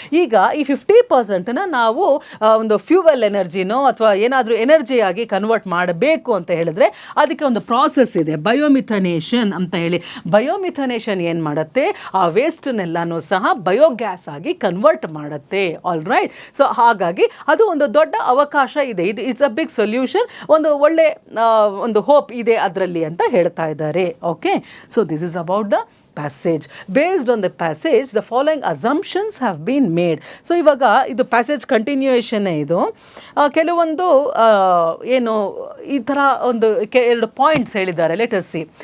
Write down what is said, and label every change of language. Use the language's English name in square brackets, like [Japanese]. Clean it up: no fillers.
[Kannada] ಈಗ ಈ 50%ನ ನಾವು ಒಂದು ಫ್ಯೂಯಲ್ ಎನರ್ಜಿನೋ ಅಥವಾ ಏನಾದರೂ ಎನರ್ಜಿಯಾಗಿ ಕನ್ವರ್ಟ್ ಮಾಡಬೇಕು ಅಂತ ಹೇಳಿದ್ರೆ ಅದಕ್ಕೆ ಒಂದು ಪ್ರಾಸೆಸ್ ಇದೆ, ಬಯೋಮಿಥನೇಷನ್ ಅಂತ ಹೇಳಿ. ಬಯೋಮಿಥನೇಷನ್ ಏನು ಮಾಡುತ್ತೆ, ಆ ವೇಸ್ಟನ್ನೆಲ್ಲನೂ ಸಹ ಬಯೋಗ್ಯಾಸ್ ಆಗಿ ಕನ್ವರ್ಟ್ ಮಾಡುತ್ತೆ. All right. ಸೊ ಹಾಗಾಗಿ ಅದು ಒಂದು ದೊಡ್ಡ ಅವಕಾಶ ಇದೆ. ಇದು [English] it's a big solution, [Kannada] ಒಂದು ಒಳ್ಳೆ ಒಂದು ಹೋಪ್ ಇದೆ ಅದರಲ್ಲಿ ಅಂತ ಹೇಳ್ತಾ ಇದ್ದಾರೆ. [English] Okay, so this is about the passage. Based on the passage, the following assumptions have been made. [Kannada] So ಇವಾಗ ಇದು ಪ್ಯಾಸೇಜ್ ಕಂಟಿನ್ಯೂಯೇಷನ್. ಇದು ಕೆಲವೊಂದು ಏನು ಈ ಥರ ಒಂದು ಎರಡು ಪಾಯಿಂಟ್ಸ್ ಹೇಳಿದ್ದಾರೆ. [English] Let us see.